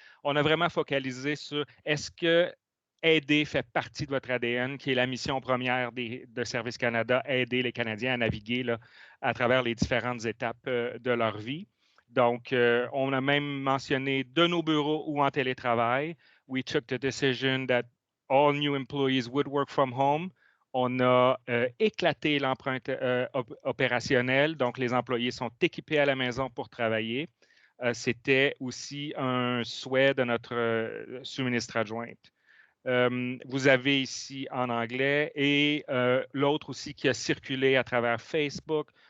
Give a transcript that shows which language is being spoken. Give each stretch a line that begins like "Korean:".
French: On a vraiment focalisé sur est-ce que aider fait partie de votre ADN, qui est la mission première de Service Canada, aider les Canadiens à naviguer là, à travers les différentes étapes de leur vie. Donc, on a même mentionné de nos bureaux ou en télétravail.
English: We took the decision that all new employees would work from home.
French: On a éclaté l'empreinte opérationnelle, donc les employés sont équipés à la maison pour travailler. C'était aussi un souhait de notre sous-ministre adjointe. Vous avez ici en anglais et l'autre aussi qui a circulé à travers Facebook.